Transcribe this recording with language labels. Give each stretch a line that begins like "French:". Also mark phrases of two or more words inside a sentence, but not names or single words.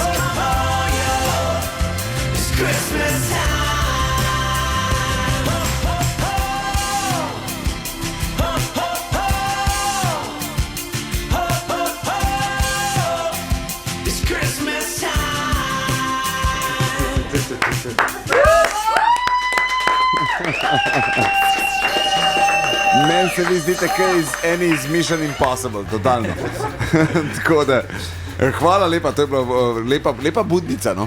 English: Come on, yo, it's Christmas time. Ho, ho, ho. Ho, ho, ho. Ho, ho, ho. It's Christmas time.
Slovenian: Meni se vi zdite kaj iz eni iz Mission Impossible, totalno. Tako da, hvala lepa, to je bila lepa budnica, no.